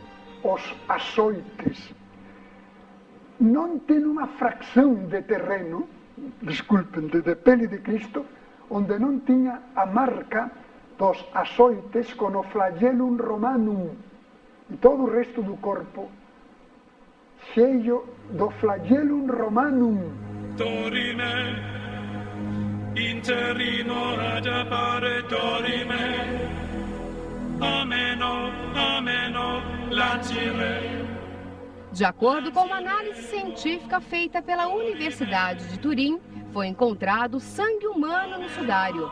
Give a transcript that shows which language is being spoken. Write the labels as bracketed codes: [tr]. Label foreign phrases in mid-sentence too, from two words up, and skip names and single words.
[pt] Os açoites não tem uma fração de terreno, desculpem, de pele de Cristo, onde não tinha a marca dos açoites com o [la] flagellum romanum [pt] e todo o resto do corpo cheio do [la] flagellum romanum. Dorime, interrimo ad appare dorime, ameno, latire. [pt] De acordo com uma análise científica feita pela Universidade de Turim, foi encontrado sangue humano no sudário.